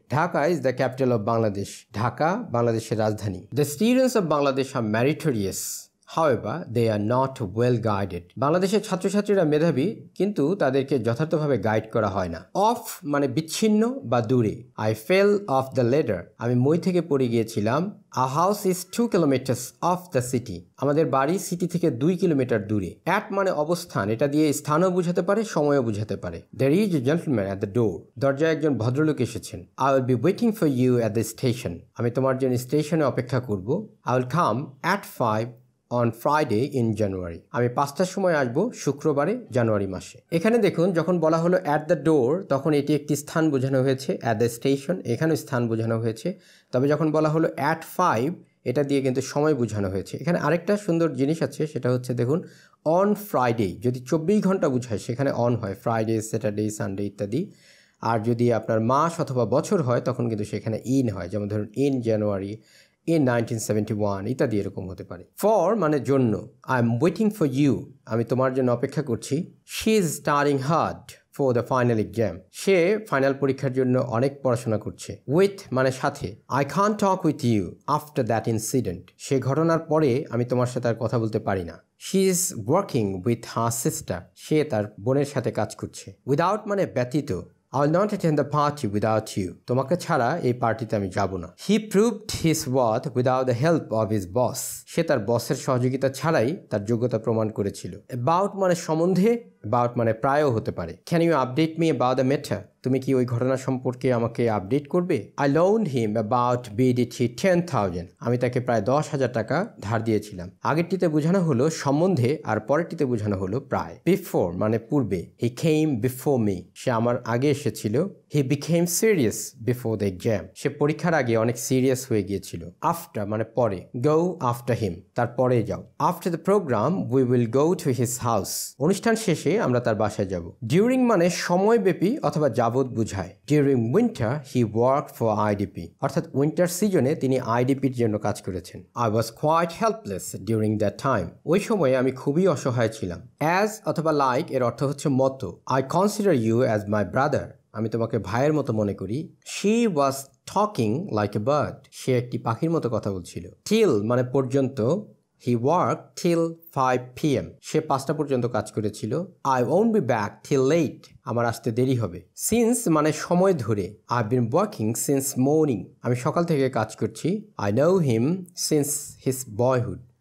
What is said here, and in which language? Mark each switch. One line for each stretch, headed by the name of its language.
English: Dhaka is the capital of Bangladesh,
Bangla: Dhaka বাংলাদেশের রাজধানী।
English: the students of Bangladesh are meritorious, however they are not well guided,
Bangla: বাংলাদেশের ছাত্রছাত্রীরা মেধাবী কিন্তু তাদেরকে যথার্থভাবে গাইড করা হয় না। অফ মানে বিচ্ছিন্ন বা দূরে।
English: I fell off the ladder,
Bangla: আমি মই থেকে পড়ে গিয়েছিলাম।
English: A house is 2 kilometers off the city,
Bangla: আমাদের বাড়ি সিটি থেকে 2 কিলোমিটার দূরে। At মানে অবস্থান, এটা দিয়ে স্থানও বোঝাতে পারে, সময়ও বোঝাতে পারে। There is a gentleman at the door, দরজায় একজন ভদ্রলোক এসেছেন। I will be waiting for you at the station, আমি তোমার জন্য স্টেশনে অপেক্ষা করব। I will come at 5 on Friday in January, আমি 5টার সময় আসবো শুক্রবারে জানুয়ারি মাসে। এখানে দেখুন, যখন বলা হলো
English: at the door,
Bangla: তখন এটি একটি স্থান বোঝানো হয়েছে।
English: at the station,
Bangla: এখানেও স্থান বোঝানো হয়েছে। তবে যখন বলা হলো at 5, এটা দিয়ে কিন্তু সময় বোঝানো হয়েছে। এখানে আরেকটা সুন্দর জিনিস আছে, সেটা হচ্ছে দেখুন,
English: on Friday
Bangla: যদি 24 ঘন্টা বোঝায় সেখানে অন হয়, ফ্রাইডে, স্যাটারডে, সানডে ইত্যাদি। আর যদি আপনার মাস অথবা বছর হয় তখন কিন্তু সেখানে ইন হয়, যেমন ধরুন ইন জানুয়ারি, in 1971 ইত্যাদি এরকম হতে পারে।
English: for
Bangla: মানে জন্য।
English: I am waiting for you,
Bangla: আমি তোমার জন্য অপেক্ষা করছি।
English: She is studying hard for the final exam.
Bangla: Say final পরীক্ষার জন্য অনেক পড়াশোনা করছে। With মানে সাথে।
English: I can't talk with you after that incident.
Bangla: সে ঘটনার পরে আমি তোমার সাথে আর কথা বলতে পারি না।
English: She is working with her sister.
Bangla: সে তার বোনের সাথে কাজ করছে। Without মানে ব্যতীত।
English: I will not attend the party without you.
Bangla: তোমাকে ছাড়া এই পার্টিতে আমি যাব না।
English: He proved his worth without the help of his boss.
Bangla: সে তার বসের সহযোগিতা ছাড়াই তার যোগ্যতা প্রমাণ করেছিল। About মানে সম্বন্ধে, about মানে প্রায়ও হতে পারে।
English: Can you update me about the matter?
Bangla: তুমি কি ওই ঘটনা সম্পর্কে আমাকে আপডেট করবে?
English: I loaned him about BDT 10,000.
Bangla: আমি তাকে প্রায় 10,000 টাকা ধার দিয়েছিলাম। আগেরটিতে বোঝানো হলো সম্বন্ধে আর পরেরটিতে বোঝানো হলো প্রায়। Before মানে পূর্বে।
English: He came before me.
Bangla: সে আমার আগে এসেছিল।
English: He became serious before the exam.
Bangla: সে পরীক্ষার আগে অনেক সিরিয়াস হয়ে গিয়েছিল। After মানে পরে।
English: Go after him.
Bangla: তার পরে যাও।
English: After the program we will go to his house.
Bangla: অনুষ্ঠান শেষে আমরা তার বাসায় যাব। During মানে সময়ব্যাপী অথবা যাবত বুঝায়।
English: During winter he worked for IDP.
Bangla: অর্থাৎ উইন্টার সিজনে তিনি আইডিপির জন্য কাজ করেছেন।
English: I was quite helpless during that time.
Bangla: ওই সময়ে আমি খুবই অসহায় ছিলাম। As অথবা like এর অর্থ হচ্ছে মতো।
English: I consider you as my brother.
Bangla: আমি তোমাকে ভাইয়ের মতো মনে করি।
English: She was talking like a bird.
Bangla: সে একটি পাখির মতো কথা বলছিল। Till মানে পর্যন্ত।
English: He worked till 5 p.m.
Bangla: সে 5টা পর্যন্ত কাজ করেছিল।
English: I won't be back till late.
Bangla: আমার আসতে দেরি হবে। Since মানে সময় ধরে।
English: I've been working since morning.
Bangla: আমি সকাল থেকে কাজ করছি।
English: I know him since his boyhood.